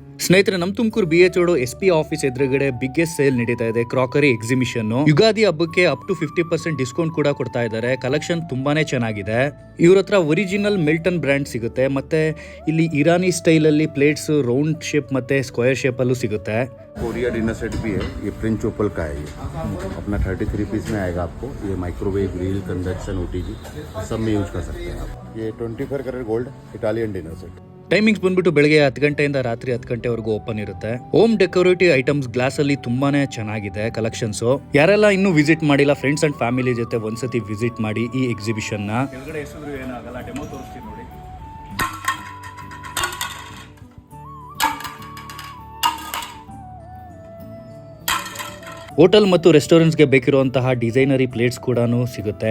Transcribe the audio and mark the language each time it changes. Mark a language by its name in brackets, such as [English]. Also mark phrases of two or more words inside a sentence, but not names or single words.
[Kannada] ಸ್ನೇಹಿತರೆ, ನಮ್ಮ ತುಮಕೂರು BH ರೋಡ್ SP ಆಫೀಸ್ ಎದುರುಗಡೆ [English] biggest sale [Kannada] ನಡೀತಾ ಇದೆ. [English] crockery exhibition. [Kannada] ಯುಗಾದಿ ಹಬ್ಬಕ್ಕೆ [English] up to 50% discount [Kannada] ಕೂಡ ಕೊಡ್ತಾ ಇದ್ದಾರೆ. ಕಲೆಕ್ಷನ್ ತುಂಬಾನೇ ಚೆನ್ನಾಗಿದೆ. ಇವ್ರ ಹತ್ರ [English] original Milton brand [Kannada] ಸಿಗುತ್ತೆ. ಮತ್ತೆ ಇಲ್ಲಿ [English] Irani style [Kannada] ಅಲ್ಲಿ [English] plates round shape [Kannada] ಮತ್ತೆ [English] square shape [Kannada] ಅಲ್ಲೂ ಸಿಗುತ್ತೆ. [English] Korea dinner set [Hindi] भी है, ये [English] French opal [Hindi] का है। ये अपना 33 पीस में आएगा आपको। ये [English] microwave, grill, conduction, OTG [Hindi] सब में यूज कर सकते हैं आप। [English] ये 24 carat gold Italian dinner set. [Kannada] ಟೈಮಿಂಗ್ಸ್ ಬಂದ್ಬಿಟ್ಟು ಬೆಳಗ್ಗೆ 10 ಗಂಟೆಯಿಂದ ರಾತ್ರಿ 10 ಗಂಟೆವರೆಗೂ ಓಪನ್ ಇರುತ್ತೆ. [English] home decorative items glass [Kannada] ಅಲ್ಲಿ ತುಂಬಾನೇ ಚೆನ್ನಾಗಿದೆ ಕಲೆಕ್ಷನ್ಸ್. ಯಾರೆಲ್ಲ ಇನ್ನೂ ವಿಸಿಟ್ ಮಾಡಿಲ್ಲ, [English] friends and family [Kannada] ಜೊತೆ ಒಂದ್ಸತಿ ವಿಸಿಟ್ ಮಾಡಿ ಈ ಎಕ್ಸಿಬಿಷನ್ ನ. ಕೆಳಗಡೆ ಹೆಸರು ಏನಾಗಲ್ಲ, ಡೆಮೋ ತೋರಿಸ್ತೀನಿ ನೋಡಿ. ಹೋಟೆಲ್ ಮತ್ತು ರೆಸ್ಟೋರೆಂಟ್ಸ್ಗೆ ಬೇಕಿರುವಂತಹ [English] designer plates [Kannada] ಕೂಡ ಸಿಗುತ್ತೆ.